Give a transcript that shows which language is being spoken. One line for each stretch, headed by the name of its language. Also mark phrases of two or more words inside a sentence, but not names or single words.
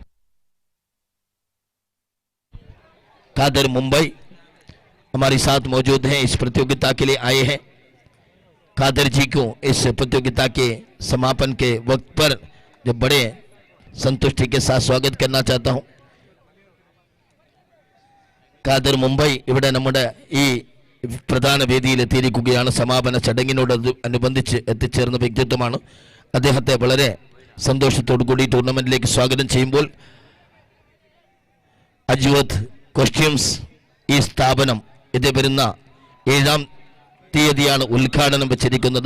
Hindi: कादर मुंबई हमारे साथ मौजूद हैं, इस प्रतियोगिता के लिए आए हैं। कादर जी को इस प्रतियोगिता के समापन के वक्त पर जो बड़े संतुष्टि के साथ स्वागत करना चाहता हूं।
Malayalam: കാദർ മുംബൈ ഇവിടെ നമ്മുടെ ഈ പ്രധാന വേദിയിൽ എത്തിയിരിക്കുകയാണ്. സമാപന ചടങ്ങിനോട് അനുബന്ധിച്ച് എത്തിച്ചേർന്ന വ്യക്തിത്വമാണ്. അദ്ദേഹത്തെ വളരെ സന്തോഷത്തോടു കൂടി ടൂർണമെന്റിലേക്ക് സ്വാഗതം ചെയ്യുമ്പോൾ അജ്വത് കോസ്റ്റ്യൂംസ് ഈ സ്ഥാപനം ഇത് വരുന്ന 7-ാം തീയതിയാണ് ഉദ്ഘാടനം വെച്ചിരിക്കുന്നത്.